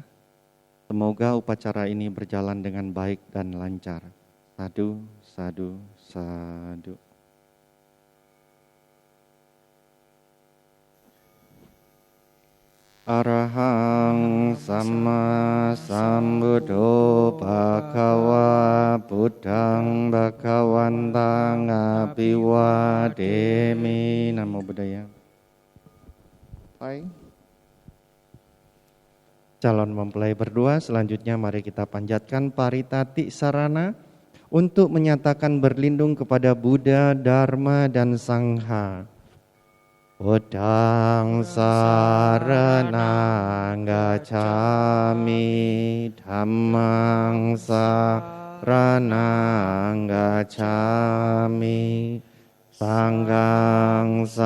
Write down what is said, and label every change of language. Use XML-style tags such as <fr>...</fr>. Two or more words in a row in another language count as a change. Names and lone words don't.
<id>Semoga upacara ini berjalan dengan baik dan lancar.</id> <pi>Sadu, sadu, sadu. Arahang Sama Sambuddho Bhagava Buddhang Bhagawantang Abiwademi. Namo Buddhaya.</pi> <id>Hai. Calon mempelai berdua, selanjutnya mari kita panjatkan paritati sarana untuk menyatakan berlindung kepada Buddha, Dharma, dan Sangha.</id> <pi>Buddhang saranang gacchami, Dhammang saranang gacchami, Sanghang</pi>